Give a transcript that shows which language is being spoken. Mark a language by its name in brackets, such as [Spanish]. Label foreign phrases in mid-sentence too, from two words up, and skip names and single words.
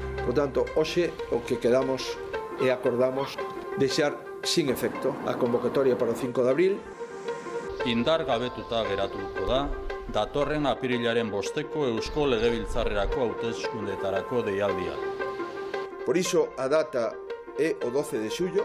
[Galician] Por tanto, hoxe o que quedamos e acordamos deixar sin efecto a convocatoria para o 5 de abril. [Basque] Indar gabetuta geratuko da, datorren apirilaren 5 Eusko Legebiltzarrerako hauteskundeetarako deialdia. [Galician] Por iso a data é o 12 de xullo.